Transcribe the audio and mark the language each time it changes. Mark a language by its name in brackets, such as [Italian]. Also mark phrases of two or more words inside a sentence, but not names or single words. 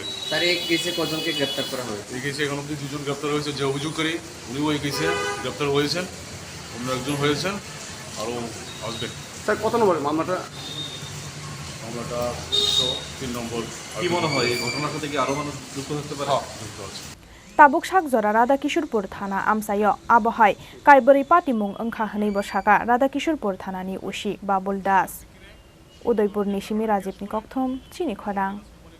[Bangla] তার এই কেসে কজনকে গ্রেপ্তার করা হয়েছে এই কেসে এখন অবধি 2 জন গ্রেপ্তার হয়েছে যে অভিযোগকারী উনিও এই কেসে গ্রেপ্তার হয়েছেন অন্য একজন হয়েছেন আরও আসবে স্যার কত নম্বরের মামলাটা 3 নম্বর কি মনে হয় এই ঘটনার সাথে কি আরো মানুষ যুক্ত হতে পারে যুক্ত আছে [Kok Borok] Tabuk sakjora Radhakishorpur thana amsayo abohai kaibori patimung engkha hwnei bo saka Radhakishorpur thanani usi Babul Das Udaipur ni Simi Rajib ni kokthom Chini Khorang